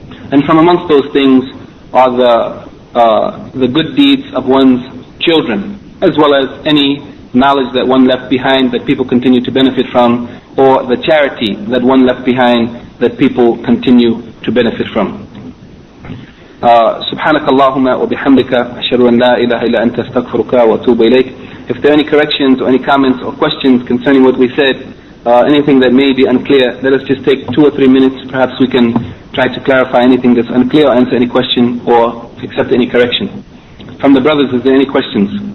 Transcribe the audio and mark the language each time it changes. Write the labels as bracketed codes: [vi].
[en] And from amongst those things are the good deeds of one's children, as well as any knowledge that one left behind that people continue to benefit from, or the charity that one left behind that people continue to benefit from. [ar] سبحانك اللهم وبحمدك أشهد أن لا إله إلا أنت أستغفرك وأتوب إليك. [en] If there are any corrections or any comments or questions concerning what we said, anything that may be unclear, let us just take 2 or 3 minutes. Perhaps we can try to clarify anything that's unclear or answer any question or accept any correction. From the brothers, is there any questions?